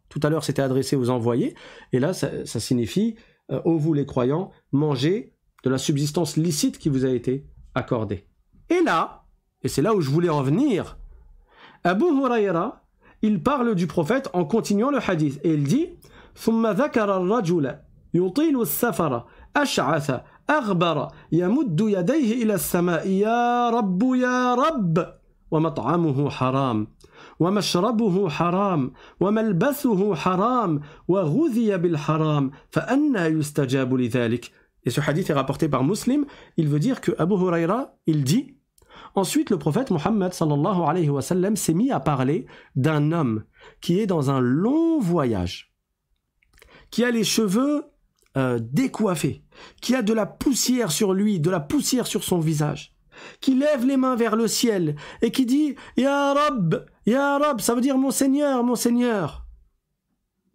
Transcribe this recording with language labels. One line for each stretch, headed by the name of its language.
French: Tout à l'heure, c'était adressé aux envoyés. Et là, ça signifie « Ô vous les croyants, mangez de la subsistance licite qui vous a été accordée. » Et là, et c'est là où je voulais en venir, Abu Hurayra, il parle du prophète en continuant le hadith. Et il dit
Arabic: « ثم ذكر الرجل يطيل السفر أشعث أغبر يمد يديه إلى السماء يا رب ومطعمه حرام ومشربه حرام وملبسه حرام وغذي بالحرام فأنى يستجاب لذلك »
French: Et ce hadith est rapporté par Muslim. Il veut dire que Abu Hurayra, il dit ensuite le prophète Mohammed sallallahu alayhi wa sallam s'est mis à parler d'un homme qui est dans un long voyage, qui a les cheveux décoiffés, qui a de la poussière sur lui, de la poussière sur son visage, qui lève les mains vers le ciel et qui dit « Ya Rab », ça veut dire « Mon Seigneur, mon Seigneur ».